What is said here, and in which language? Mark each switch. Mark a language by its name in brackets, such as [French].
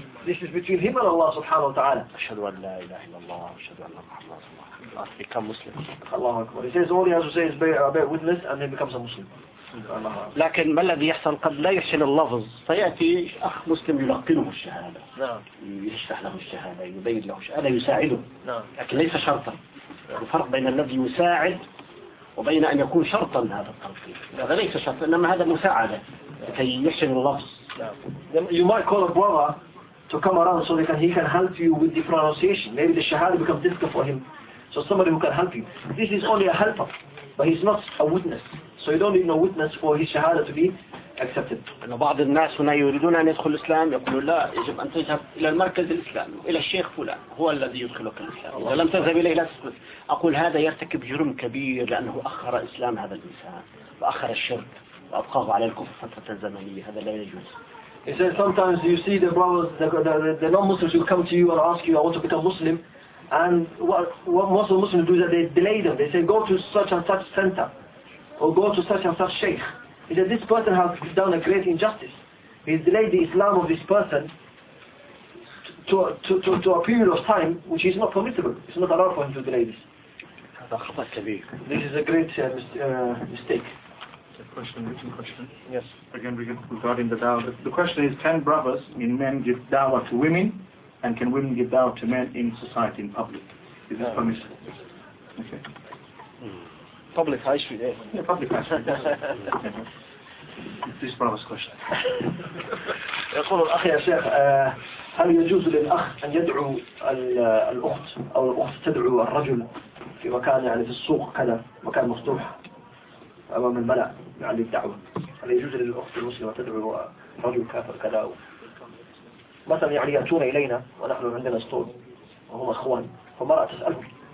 [English] This is between him and Allah [Arabic] سبحانه وتعالى. أشهد أن لا إله إلا الله وأشهد أن محمدا رسول الله. [English] Become Muslim. Allah Akbar. He says all he has to say is bear witness and he becomes a Muslim. [Arabic] لكن ما الذي يحصل قد لا يحسن اللفظ فيأتي أخ مسلم يلقنه الشهادة. نعم. يشرح له الشهادة يبين له الشهادة يساعده. نعم. لكن ليس شرطا. الفرق بين الذي يساعد وبين أن يكون شرطا هذا التلقين. هذا ليس شرطا إنما هذا مساعدة لكي يحسن اللفظ. نعم. [English] You might call a brother to come around so that he can help you with the pronunciation. Maybe the shahada becomes difficult for him. So somebody who can help you. This is only a helper, but he's not a witness. So you don't need no witness for his shahada to be accepted. [Arabic] And بعض الناس هنا يريدون أن يدخل الإسلام يقولوا لا يجب أن تذهب إلى المركز الإسلامي إلى الشيخ فلان هو الذي يدخلك الإسلام. إذا لم تذهب إليه لا تدخل. أقول هذا يرتكب جرم كبير لأنه أخر إسلام هذا الإنسان وأخر الشرك وأبقاه على الكفر فترة زمنية هذا لا يجوز. [English] He says sometimes you see the brothers, the non-Muslims will come to you and ask you, I want to become Muslim. And what most of the Muslims do is that they delay them. They say, go to such and such center, or go to such and such sheikh. He said, this person has done a great injustice. He delayed the Islam of this person to a period of time which is not permissible. It's not allowed for him to delay this. This is a great mistake. Question, written question. Yes. Again, regarding the dawah. The question is, can brothers, in men, give dawah to women, and can women give dawah to men in society, in public? Is this permissible? Okay. Public high street, eh? Yeah, public high street. This brother's question. [Arabic] يقول الأخ يا شيخ هل يجوز للأخ أن يدعو الأخت أو الأخت تدعو الرجل في مكان يعني في السوق كذا مكان مفتوح أمام الملأ يعني الدعوة هل يجوز للأخت المسلمة تدعو رجل كافر كذا مثلا يعني يأتون إلينا ونحن عندنا سطول وهم أخوان فمرأة تسألهم